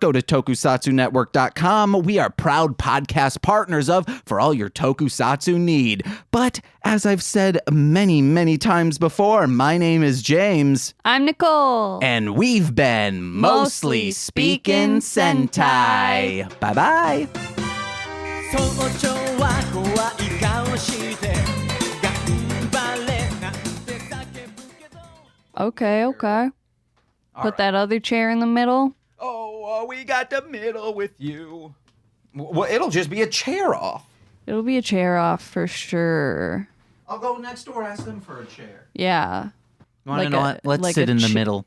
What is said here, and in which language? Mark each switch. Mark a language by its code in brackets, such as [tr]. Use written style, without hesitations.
[en] Go to tokusatsunetwork.com. We are proud podcast partners of for all your tokusatsu need. But as I've said many, many times before, my name is James. I'm Nicole. And we've been Mostly Speakin Sentai. Bye-bye. [ja] 早朝は怖い顔して頑張れなんて叫ぶけど [en] Okay. Put that other chair in the middle. Oh, we got the middle with you. Well, it'll just be a chair off. It'll be a chair off for sure. I'll go next door, ask them for a chair. Yeah. You want to know what? Let's sit in the middle.